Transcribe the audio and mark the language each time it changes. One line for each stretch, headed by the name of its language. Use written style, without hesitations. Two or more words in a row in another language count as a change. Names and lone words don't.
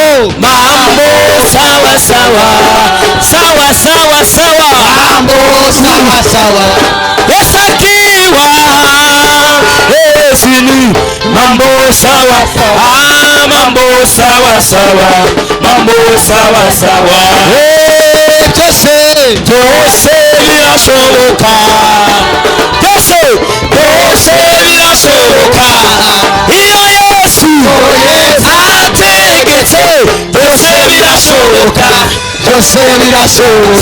Swahili: mambo sawa sawa, sawa sawa sawa, Mambo sawa sawa. Yesu akiwa ezini. Mambo sawa sawa, mambo sawa sawa, mambo sawa sawa.
Kinyarwanda: Byose birashoboka, byose birashoboka iyo Yesu ategetse. Byose birashoboka, Byose birashoboka.